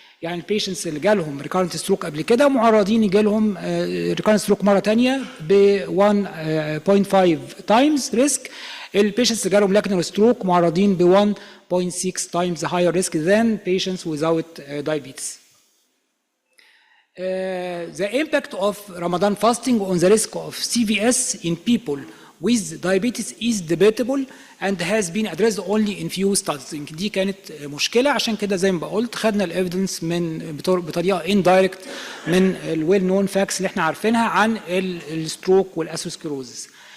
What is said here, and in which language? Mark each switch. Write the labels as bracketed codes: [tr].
[ar] يعني patients اللي جالهم [en] recurrent stroke [ar] قبل كده معرضين يجالهم recurrent stroke مرة تانية ب [en] 1.5 times risk. [ar] البيشنتس اللي جالهم [en] lacunar stroke [ar] معرضين ب [en] 1.6 times higher risk than patients without diabetes. The impact of Ramadan fasting on the risk of CVS in people with diabetes is debatable and has been addressed only in few studies. [ar] دي كانت مشكلة، عشان كده زي ما قلت خدنا الإيفيدنس بطريقة indirect من الويل نون فاكس اللي احنا عارفينها عن الستروك والأثيروسكليروزس.